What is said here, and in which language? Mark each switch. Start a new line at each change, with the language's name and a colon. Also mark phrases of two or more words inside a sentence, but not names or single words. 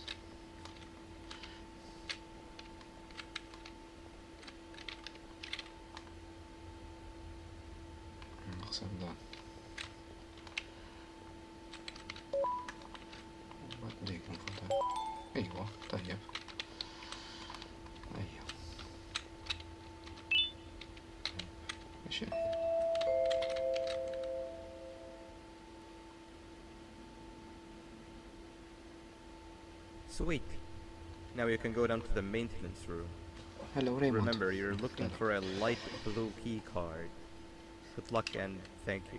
Maltese: Naħseb dan. Dik nfadal. Ejwa, tajjeb. Ejja. Mexi.
English: Sweet. Now you can go down to the maintenance room. Hello, Raymond. Remember, you're looking for a light blue key card. Good luck and thank you.